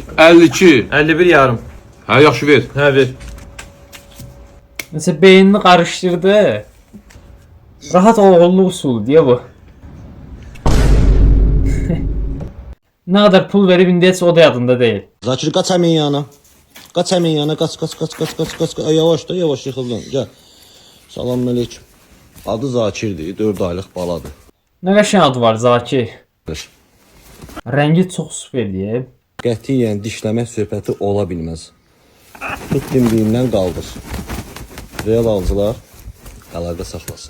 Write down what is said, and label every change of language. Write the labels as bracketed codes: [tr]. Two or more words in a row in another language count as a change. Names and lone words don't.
[az] 52. 51 yarım. Hə, yaxşı ver. He ver. Nəsə beynini qarışdırdı. Rahat oğullu usul deyə bu. Nə qədər pul verib indiyəcə o da yadında deyil. [tr] Zakir kaç hemen yana. Kaç hemen yana. Kaç. Ay, yavaş da yavaş yıkıldın. Gel. Selamünaleyküm. [az] Adı Zakir'dir. 4 aylıq baladır. Nə qəşəng adı var Zakir. Rəngi çox super deyib. Qətiyyən dişləmək söhbəti ola bilməz. Tut dimdiyindən qaldır. Real alıcılar əlaqə saxlasın.